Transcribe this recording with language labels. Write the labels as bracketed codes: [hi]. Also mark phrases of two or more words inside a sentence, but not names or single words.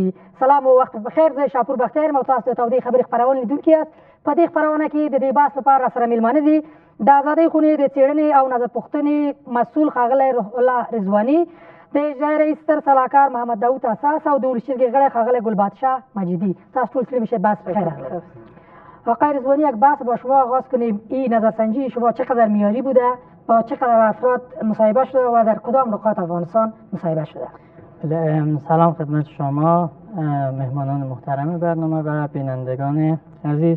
[ps] سلام او وخت بخیر، زه شاپور بختیار یم او تاسو د تودې خبرې خپرونې لیدونکي یاست. په دې خپرونه کې د دې بحث لپاره راسره میلمانه دي د ازادۍ خونې د څېړنې او نظر پوښتنې مسؤل ښاغلی روح الله رضواني، د اجرایي رئیس ستر سلاکار محمد داود اساس او د ولس جرګې غړی ښاغلی گلبادشاه مجیدی. تاسو ټول سلیم میشه بحث بخیر اغلب. [fa] آقای رضوانی، یک بحث با شما آغاز کنیم. این نظرسنجی شما چقدر معیاری بوده، با چقدر افراد مصاحبه شده و در کدام نقاط افغانستان مصاحبه شده؟ سلام خدمت شما مهمانان محترم برنامه و بینندگان عزیز.